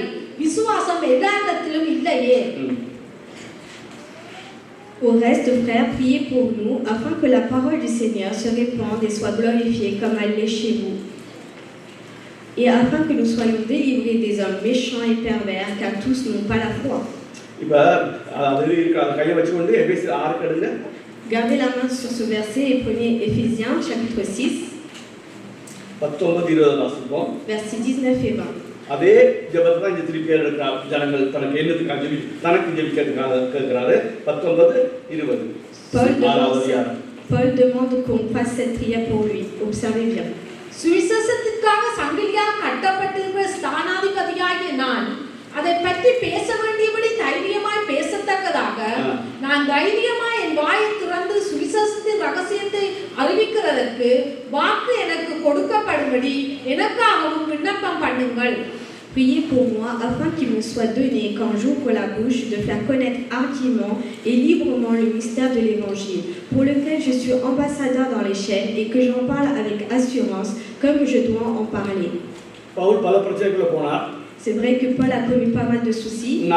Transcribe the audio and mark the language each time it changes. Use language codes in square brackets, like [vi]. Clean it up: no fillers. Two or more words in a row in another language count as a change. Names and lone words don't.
[ta] விசுவாசம் எல்லா இடத்திலும் இல்லையே. [fr] Au reste, frères, priez pour nous, afin que la parole du Seigneur se répande et soit glorifiée comme elle l'est chez vous. Et afin que nous soyons délivrés des hommes méchants et pervers, car tous n'ont pas la foi. Gardez la main sur ce verset et prenez Éphésiens chapitre 6, versets 19 et 20. [ta] அதே ஜெபத்தை தான் இந்த திருப்பி எடுக்கிறார். ஜனங்கள் தனக்கு என்னத்துக்காக தனக்கு ஜெபிக்கிறதுக்காக கேட்கிறாரு. 19-20. [fr] Paul demande qu'on fasse cette prière pour lui. Observez bien. [ta] சுவிசேஷத்திற்காக சங்கிலியால் கட்டப்பட்டிருக்கிற ஸ்தானாதிபதியாகிய நான் அதை பற்றி பேச வேண்டியபடி தைரியமாய் பேசத்தக்கதாக நான் தைரியமாய் என் வாயை திறந்து சுவிசேஷத்தின் ரகசியத்தை அறிவிக்கிறதற்கு வாக்கு எனக்கு கொடுக்கப்படும்படி எனக்காகவும் விண்ணப்பம் பண்ணுங்கள். [fr] Priez pour moi afin qu'il me soit donné, quand j'ouvre la bouche, de faire connaître hardiment et librement le mystère de l'Évangile, pour lequel je suis ambassadeur dans les chaînes et que j'en parle avec assurance, comme je dois en parler. C'est vrai que Paul a connu pas mal de soucis.